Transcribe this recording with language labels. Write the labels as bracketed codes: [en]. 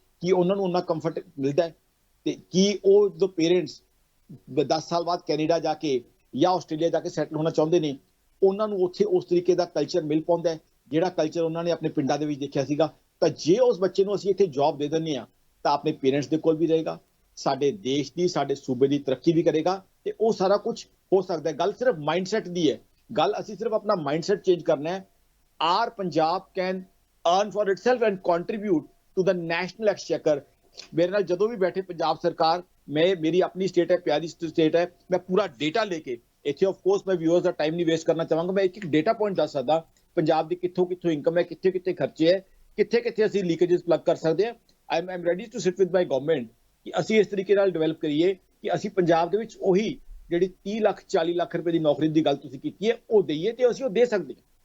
[pa] ਕੀ ਉਹਨਾਂ ਨੂੰ ਉਹਨਾਂ ਕੰਫਰਟ ਮਿਲਦਾ ਹੈ? ਤੇ ਕੀ ਉਹ ਜਦੋਂ ਪੇਰੈਂਟਸ 10 ਸਾਲ ਬਾਅਦ ਕੈਨੇਡਾ ਜਾ ਕੇ ਜਾਂ ਆਸਟ੍ਰੇਲੀਆ ਜਾ ਕੇ ਸੈਟਲ ਹੋਣਾ ਚਾਹੁੰਦੇ ਨੇ, ਉਹਨਾਂ ਨੂੰ ਉੱਥੇ ਉਸ ਤਰੀਕੇ ਦਾ ਕਲਚਰ ਮਿਲ ਪਾਉਂਦਾ ਹੈ ਜਿਹੜਾ ਕਲਚਰ ਉਹਨਾਂ ਨੇ ਆਪਣੇ ਪਿੰਡਾਂ ਦੇ ਵਿੱਚ ਦੇਖਿਆ ਸੀਗਾ? ਤਾਂ ਜੇ ਉਸ ਬੱਚੇ ਨੂੰ ਅਸੀਂ ਇੱਥੇ ਜੌਬ ਦੇ ਦਿੰਦੇ ਹਾਂ ਤਾਂ ਆਪਣੇ ਪੇਰੈਂਟਸ ਦੇ ਕੋਲ ਵੀ ਰਹੇਗਾ, ਸਾਡੇ ਦੇਸ਼ ਦੀ ਸਾਡੇ ਸੂਬੇ ਦੀ ਤਰੱਕੀ ਵੀ ਕਰੇਗਾ, ਤੇ ਉਹ ਸਾਰਾ ਕੁਝ ਹੋ ਸਕਦਾ ਹੈ। ਗੱਲ ਸਿਰਫ ਮਾਈਂਡਸੈਟ ਦੀ ਹੈ। ਗੱਲ ਅਸੀਂ ਸਿਰਫ ਆਪਣਾ ਮਾਈਂਡਸੈਟ ਚੇਂਜ ਕਰਨਾ ਹੈ। [en] Our Punjab can earn for itself and contribute to the national exchequer। [pa] ਮੇਰੇ ਨਾਲ ਜਦੋਂ ਵੀ ਬੈਠੇ ਪੰਜਾਬ ਸਰਕਾਰ, ਮੇਰੀ ਆਪਣੀ ਸਟੇਟ ਹੈ, ਪਿਆਰੀ ਸਟੇਟ ਹੈ, ਮੈਂ ਪੂਰਾ ਡੇਟਾ ਲੈ ਕੇ ਇੱਥੇ ਆਫ ਕੋਰਸ ਮੈਂ ਵਿਊਅਰਸ ਦਾ ਟਾਈਮ ਨਹੀਂ ਵੇਸਟ ਕਰਨਾ ਚਾਹਾਂਗਾ। ਮੈਂ ਇੱਕ ਡੇਟਾ ਪੁਆਇੰਟ ਦੱਸ ਸਕਦਾ ਪੰਜਾਬ ਦੀ ਕਿੱਥੋਂ ਕਿੱਥੋਂ ਇਨਕਮ ਹੈ, ਕਿੱਥੇ ਕਿੱਥੇ ਖਰਚੇ ਹੈ, ਕਿੱਥੇ ਕਿੱਥੇ ਅਸੀਂ ਲੀਕੇजेस ਪਲੱਗ ਕਰ ਸਕਦੇ ਹਾਂ। [en] I am ready to sit with my government [pa] ਕਿ ਅਸੀਂ ਇਸ ਤਰੀਕੇ ਨਾਲ ਡਿਵੈਲਪ ਕਰੀਏ ਕਿ ਅਸੀਂ ਪੰਜਾਬ ਦੇ ਵਿੱਚ ਉਹੀ ਜਿਹੜੀ 30 ਲੱਖ 40 ਲੱਖ ਰੁਪਏ ਦੀ ਨੌਕਰੀ ਦੀ ਗੱਲ ਤੁਸੀਂ ਕੀਤੀ ਹੈ ਉਹ ਦਈਏ, ਤੇ ਅਸੀਂ ਉਹ ਦੇ ਸਕਦੇ ਹਾਂ।